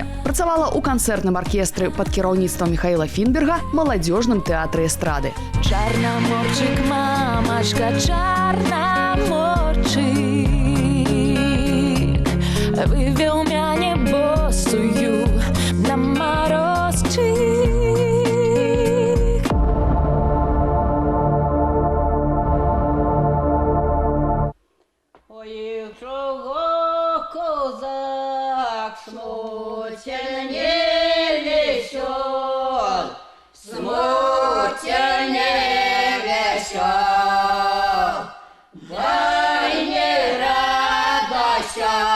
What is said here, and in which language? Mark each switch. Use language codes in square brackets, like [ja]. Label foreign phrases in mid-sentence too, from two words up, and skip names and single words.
[be] Працавала ў канцэртным аркестры пад кіраўніцтвам Михаіла Фінберга, маладзёжным тэатры эстрады. [ru] Чарнаморчык, мамачка, чарнаморчык, вывеў мяне босую на морозчик. [uk] Ой, чого козак смутен не весел, смутен не весел, дай не радося.